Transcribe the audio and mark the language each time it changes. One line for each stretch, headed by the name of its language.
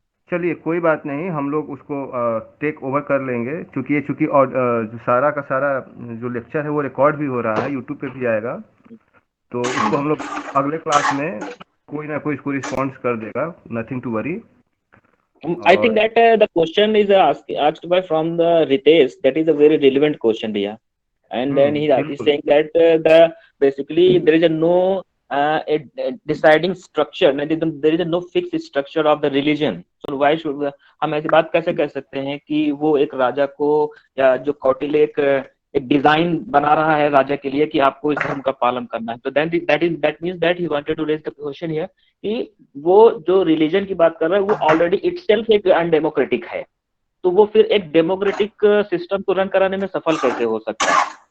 Hindi: चलिए कोई बात नहीं, हम लोग उसको टेक ओवर कर लेंगे, चूंकि जो सारा का सारा जो लेक्चर है वो रिकॉर्ड भी हो रहा है, यूट्यूब पे भी आएगा, तो इसको हम लोग अगले क्लास में कोई ना कोई इसको रिस्पॉन्स कर देगा,
English: Nothing to worry. I think that the question is asked by from the Ritesh. That is a very relevant question, Riya. And then he's
Hindi: बिल्कुल।
English: saying that the basically there is a no a deciding structure. There is a no fixed structure of the religion. So why should
Hindi: हम ऐसी बात कैसे कह सकते हैं कि वो एक राजा को या जो कौटिल्य एक डिजाइन बना रहा है राजा के लिए कि आपको इस धर्म का पालन करना है। तो
English: that means that he wanted to raise the question here
Hindi: कि वो जो रिलीजन की बात कर रहा है वो ऑलरेडी इटसेल्फ एक अनडेमोक्रेटिक है, तो वो फिर एक डेमोक्रेटिक सिस्टम को रन कराने में सफल कैसे हो सकता है।